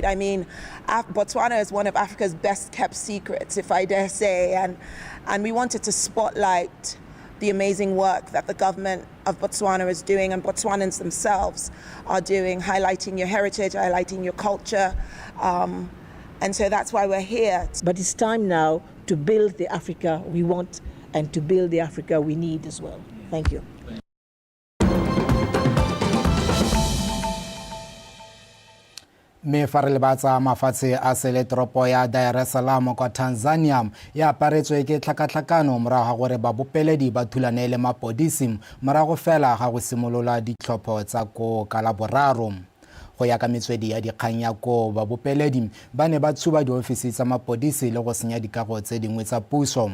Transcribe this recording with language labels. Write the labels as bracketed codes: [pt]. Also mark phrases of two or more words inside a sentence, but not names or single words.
[en] I mean, Botswana is one of Africa's best kept secrets, if I dare say, and we wanted to spotlight the amazing work that the government of Botswana is doing and Botswanans themselves are doing, highlighting your heritage, highlighting your culture. And so that's why we're here. But it's time now to build the Africa we want and to build the Africa we need as well. Thank you. [tn] Me fa re lebatsa mafatshe a seletoropo ya Dar es Salaam kwa Tanzania ya aparetswe ke tlhakatlhakano morago ga gore babopeledi ba thulane le mapodisi morago fela ga go simolola ditlhopho tsa ko ka la boraro. go ya ka metswedi ya dikgang ya ko ba bopeledi ba ne ba tshuba diofisi tsa mapodisi le go senya dikago tse dingwe tsa puso.